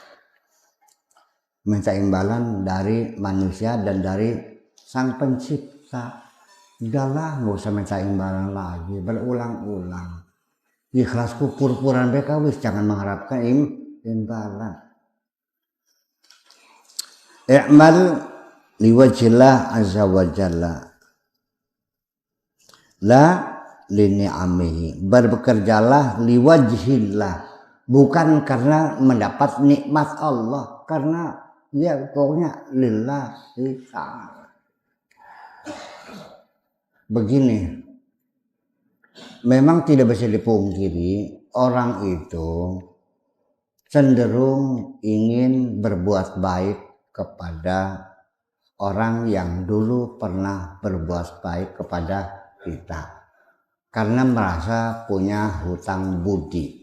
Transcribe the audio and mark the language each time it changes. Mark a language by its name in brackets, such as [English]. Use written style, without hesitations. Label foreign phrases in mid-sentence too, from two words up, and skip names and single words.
[Indonesian] Minta imbalan dari manusia dan dari sang pencipta. Udahlah, nggak usah minta imbalan lagi, berulang-ulang. Ikhlasku pur-puran mereka, wis jangan mengharapkan imbalan. [Arabic] اعمل لوجه الله عز وجل لا لنعمه, berbekerjalah liwajillah, [Indonesian] bukan karena mendapat nikmat Allah, karena ya pokoknya [Arabic] لله تعالى. [Indonesian] Begini, memang tidak bisa dipungkiri orang itu cenderung ingin berbuat baik kepada orang yang dulu pernah berbuat baik kepada kita, karena merasa punya hutang budi.